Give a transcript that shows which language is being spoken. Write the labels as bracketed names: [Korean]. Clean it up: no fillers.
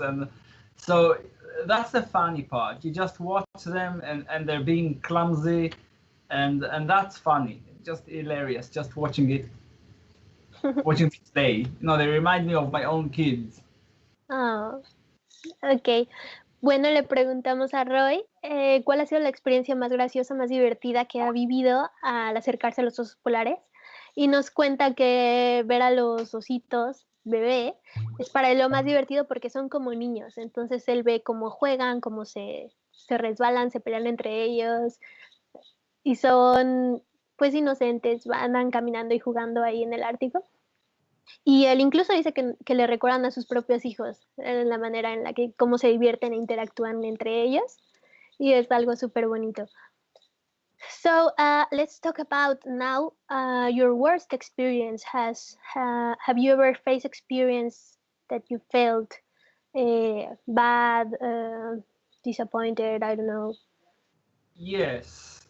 [English] And so that's the funny part. You just watch them and they're being clumsy, and that's funny. Just hilarious, just watching it, watching it play. You know, they remind me of my own kids. Oh, ok. [Spanish] Bueno, le preguntamos a Roy cuál ha sido la experiencia más graciosa, más divertida que ha vivido al acercarse a los osos polares. Y nos cuenta que ver a los ositos bebé es para él lo más divertido porque son como niños. Entonces él ve cómo juegan, cómo se resbalan, se pelean entre ellos. Y son pues inocentes, andan caminando y jugando ahí en el Ártico. Y él incluso dice que le recuerdan a sus propios hijos la manera en la que cómo se divierten e interactúan entre ellos, y es algo súper bonito. [English] So let's talk about now your worst experience. Have you ever faced experience that you felt bad, disappointed? I don't know. Yes.